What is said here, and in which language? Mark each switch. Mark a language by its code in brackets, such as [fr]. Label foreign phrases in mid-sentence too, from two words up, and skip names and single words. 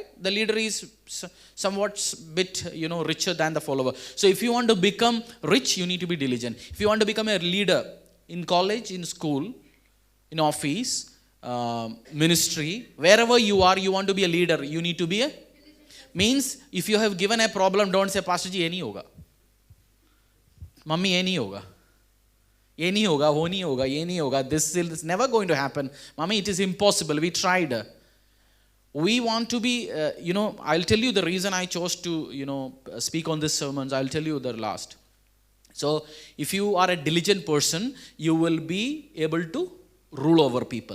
[en] The leader is somewhat bit, richer than the follower. So if you want to become rich, you need to be diligent. If you want to become a leader in college, in school, in office, ministry, wherever you are, you want to be a leader, you need to be a means. If you have given a problem, don't say, Pastor ji, [hi] ये नहीं होगा. Mummy, ये नहीं होगा. ये नहीं होगा, वो नहीं होगा, ये नहीं होगा. [en] This is never going to happen. Mommy, it is impossible. We tried. We want to be, I'll tell you the reason I chose to, speak on this sermons. I'll tell you the last. So, if you are a diligent person, you will be able to rule over people.